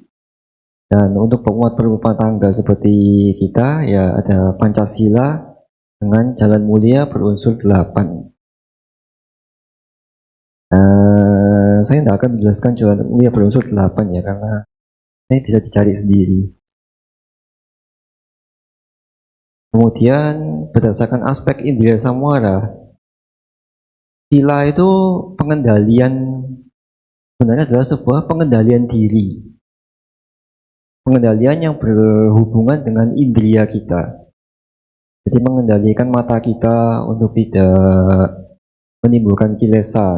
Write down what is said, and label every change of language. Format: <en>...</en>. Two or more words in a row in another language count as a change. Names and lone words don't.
<id>Dan untuk penguat berumah tangga seperti kita, ya ada Pancasila dengan jalan mulia berunsur 8. Saya tidak akan menjelaskan jalan mulia berunsur 8 ya, karena ini bisa dicari sendiri. Kemudian berdasarkan aspek</id> <pi>indriya samwara,</pi> <id>sila itu pengendalian, sebenarnya adalah sebuah pengendalian diri. Pengendalian yang berhubungan dengan indriya kita. Jadi mengendalikan mata kita untuk tidak menimbulkan kilesa.</id>